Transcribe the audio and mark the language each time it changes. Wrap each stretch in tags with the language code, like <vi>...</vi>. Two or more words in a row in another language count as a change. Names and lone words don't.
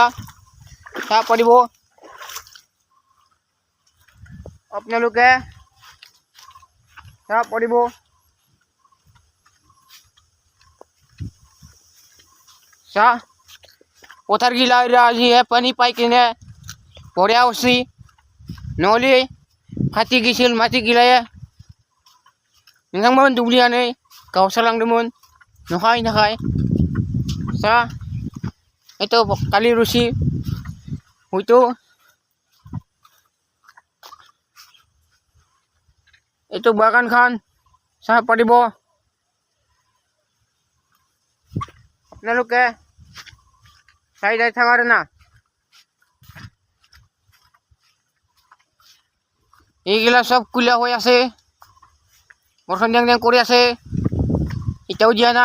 <as>চাব পাৰিব আপোনালোকে, চাব পাৰিব। পথাৰ গিলা আজিহে পানী পাই কিনে বঢ়িয়া হৈছে। নহ'লে ফাটি গৈছিল মাটিগিলাই।</as> <brx>नोंथांमोन दुब्लियानो गावस्रालांदोंमोन।</brx> <sck>नाखाय एतो काली रुसि हयतो एतो बागान खान</sck> <as>চাব পাৰিব আপোনালোকে। চাই যাই থাকা আৰু না। এইগিলা সব কুলা হৈ আছে, বৰষুণ দেং কৰি আছে, এতিয়াও দিয়া নাই।</as>